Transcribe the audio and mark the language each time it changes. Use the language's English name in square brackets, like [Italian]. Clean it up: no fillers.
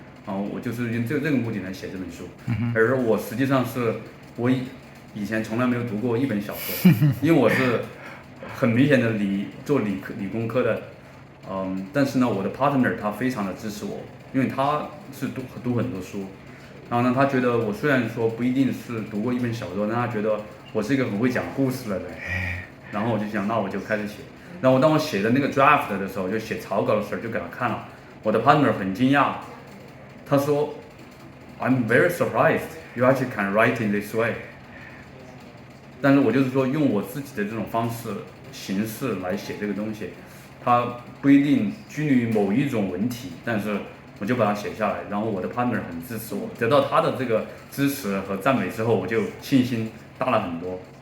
[Chinese] 我就是用这个目的来写这本书，而我实际上是我以前从来没有读过一本小说，因为我是很明显的做理工科的，但是呢，我的 partner 他非常的支持我，因为他是读很多书，然后呢，他觉得我虽然说不一定是读过一本小说，但他觉得我是一个很会讲故事的人，然后我就想，那我就开始写，然后当我写的那个 draft 的时候，就写草稿的时候就给他看了，我的 partner 很惊讶。他说 [English] ，I'm very surprised you actually can write in this way。 [Chinese] 但是我就是说用我自己的这种形式来写这个东西，它不一定拘泥于某一种文体，但是我就把它写下来，然后我的 partner 很支持我，得到他的这个支持和赞美之后，我就信心大了很多。